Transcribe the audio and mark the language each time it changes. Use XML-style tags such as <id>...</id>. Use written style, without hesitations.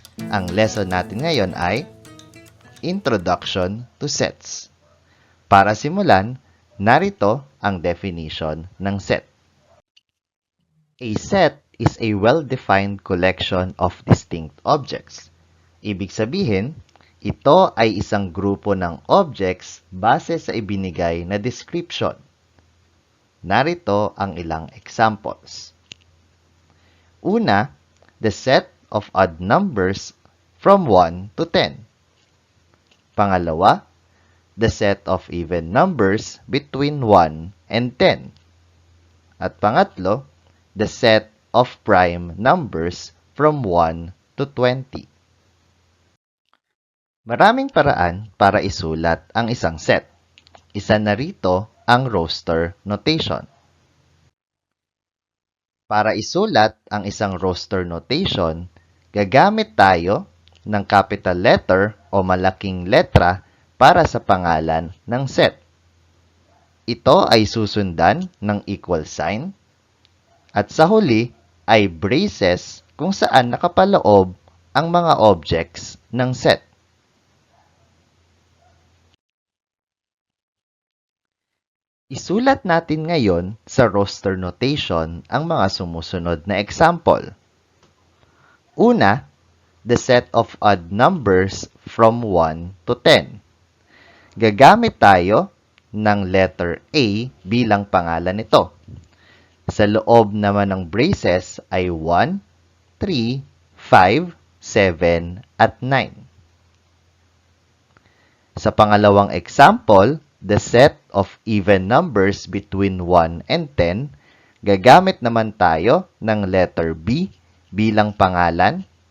<tl>Ang lesson natin ngayon ay</tl> <en>Introduction to Sets.</en> <tl>Para simulan, narito ang definition ng set.</tl> <en>A set is a well-defined collection of distinct objects.</en> <tl>Ibig sabihin, ito ay isang grupo ng objects base sa ibinigay na description. Narito ang ilang examples. Una,</tl> <en>the set of odd numbers from 1 to 10.</en> <tl>Pangalawa,</tl> <en>the set of even numbers between 1 and 10.</en> <tl>At pangatlo,</tl> <en>the set of prime numbers from 1 to 20.</en> <tl>Maraming paraan para isulat ang isang set. Isa na rito ang roster notation. Para isulat ang isang roster notation, gagamit tayo ng capital letter o malaking letra para sa pangalan ng set. Ito ay susundan ng equal sign at sa huli ay braces kung saan nakapaloob ang mga objects ng set. Isulat natin ngayon sa roster notation ang mga sumusunod na example. Una,</tl> <en>the set of odd numbers from 1 to 10.</en> <tl>Gagamit tayo ng letter A bilang pangalan nito. Sa loob naman ng braces ay 1, 3, 5, 7, at 9. Sa pangalawang example,</tl> <en>the set of even numbers between 1 and 10,</en> <tl>gagamit naman tayo ng letter B bilang pangalan.</tl>